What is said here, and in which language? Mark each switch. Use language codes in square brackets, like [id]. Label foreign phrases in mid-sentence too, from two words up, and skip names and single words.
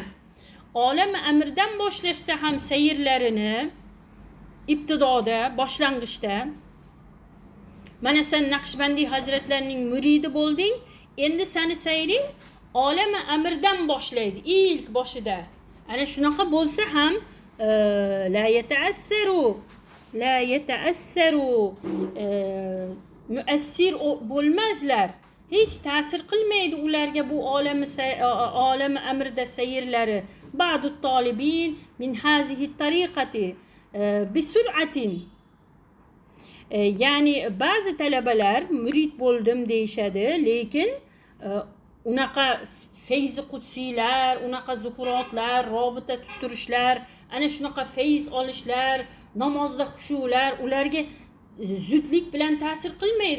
[uz] Olam amirdan boshlashsa ham sayrlarini ibtidoda, boshlang'ishda, mana sen Naqshbandi hazratlarining muridi bo'lding, endi seni sayring olami amirdan boshlaydi ilk boshida. Ana shunaqa bo'lsa ham [ar] لا يتأثر [uz] muassir bo'lmazlar. Hech ta'sir qilmaydi ularga bu olami amirda sayrlari. [ar] بعض الطالبين من هذه الطريقة بسرعة. [uz] Ya'ni ba'zi talabalar murid bo'ldim deyishadi, lekin unaqa feyzi qudsiylar, unaqa zuhurotlar, robita tuturishlar, ana shunaqa feyz olishlar, namozda xushular ularga zudlik bilan ta'sir qilmaydi.